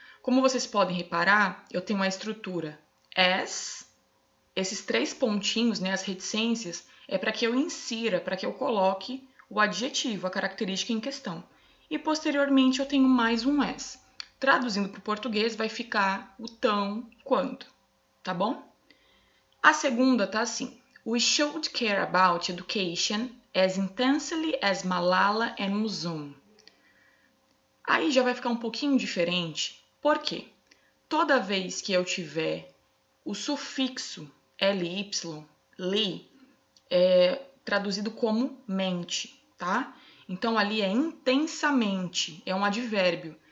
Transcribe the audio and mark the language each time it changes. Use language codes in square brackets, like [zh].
[pt] Como vocês podem reparar, eu tenho a estrutura as, esses três pontinhos, as reticências, é para que eu insira, para que eu coloque o adjetivo, a característica em questão. E posteriormente eu tenho mais um as. Traduzindo para o português vai ficar o tão quanto, tá bom? A segunda tá assim: [en] We should care about education as intensely as Malala and Muzum. [pt] Aí já vai ficar um pouquinho diferente. Por quê? Toda vez que eu tiver o sufixo ly, li, é traduzido como mente, tá? Então ali é intensamente, é um advérbio.